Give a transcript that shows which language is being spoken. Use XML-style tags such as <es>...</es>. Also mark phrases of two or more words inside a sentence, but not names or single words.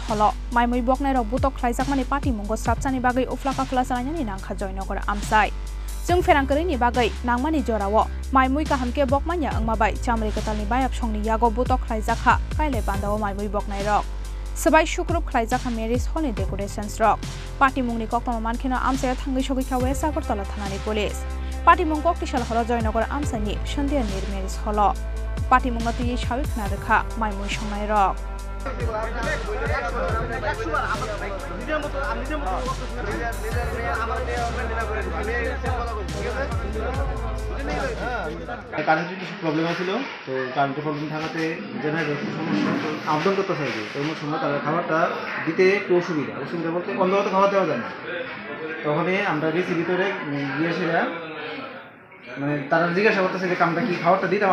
<trp>hall maimui boknai rok butok khlaijakmani patimungo srapchani bagai uflaka flasarani nangkha joynagar amsai Jung ferangkring bagai nangmani jorawo maimui kahamke bokmanya angmabai chamre katalni bayap songni yago butok khlaijaka kailai pandawo maimui boknai rok sabai shukrup khlaijaka</trp> <en>marriage hall</en> <trp>ni decorations rok patimungni koktama mankhena amsayo thangi sogika west agartala thanani police patimung koktishal hora joynagar amsani shandiyanir</trp> <en>marriage hall</en> <trp>patimungna tui shabik na rekha maimui songnai rok</trp> <bn>কারেন্টের কিছু প্রবলেম ছিল তো কারেন্টের প্রবলেম থাকাতে জেনারেটর সমস্যা তো আপডাউন করতে চাইছে তো ওই সময় তাদের খাবারটা দিতে একটু অসুবিধা বলতে অন্ধকার তো খাবার দেওয়া যায় না তখনই আমরা গেছি ভিতরে গিয়ে সেরা মানে তারা জিজ্ঞাসা করতেছে যে কামটা কি খাবারটা দিতাম</bn>